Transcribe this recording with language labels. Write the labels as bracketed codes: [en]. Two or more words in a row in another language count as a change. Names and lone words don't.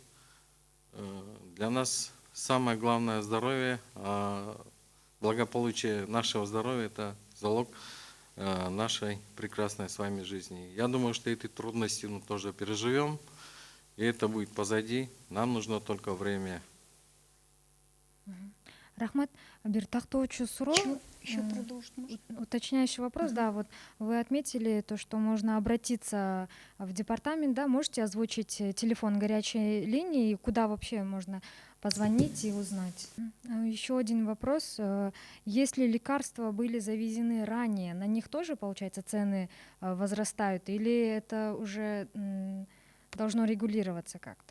[ru] Для нас самое главное здоровье, а благополучие нашего здоровья – это залог нашей прекрасной с вами жизни. Я думаю, что эти трудности мы тоже переживем, и это будет позади. Нам нужно только время. [ky] Рахмат, бир тактоочу суроо. [ru] Еще продолжить можно? Уточняющий вопрос, да, вот вы отметили то, что можно обратиться в департамент, да, можете озвучить телефон горячей линии, куда вообще можно позвонить и узнать. Еще один вопрос. Если лекарства были завезены ранее, на них тоже, получается, цены возрастают, или это уже должно регулироваться как-то?